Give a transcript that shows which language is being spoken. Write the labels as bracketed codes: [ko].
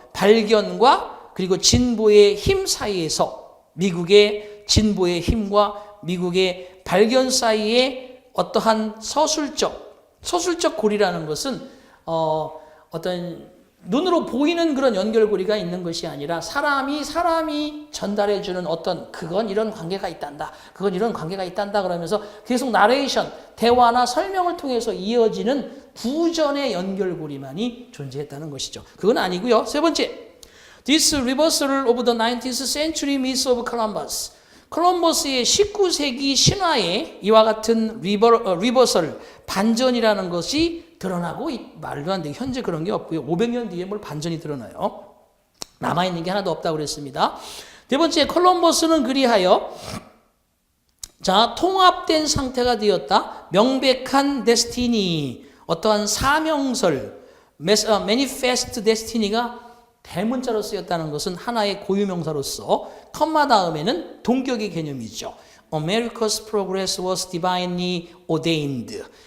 [ko] 발견과 그리고 진보의 힘 사이에서 미국의 진보의 힘과 미국의 발견 사이에 어떠한 서술적 고리라는 것은 어떤 눈으로 보이는 그런 연결고리가 있는 것이 아니라 사람이 전달해주는 어떤 그건 이런 관계가 있단다. 그건 이런 관계가 있단다. 그러면서 계속 나레이션, 대화나 설명을 통해서 이어지는 부전의 연결고리만이 존재했다는 것이죠. 그건 아니고요. 세 번째, [en] This reversal of the 19th century myth of Columbus. [ko] 콜럼버스의 19세기 신화에 이와 같은 리버설, 반전이라는 것이 드러나고 말도 안 돼. 현재 그런 게 없고요. 500년 뒤에 뭘 반전이 드러나요? 남아있는 게 하나도 없다고 그랬습니다. 네 번째, 콜럼버스는 그리하여 자, 통합된 상태가 되었다. 명백한 데스티니, 어떠한 사명설, manifest destiny가 대문자로 쓰였다는 것은 하나의 고유명사로서 컴마 다음에는 동격의 개념이죠. [en] America's progress was divinely ordained.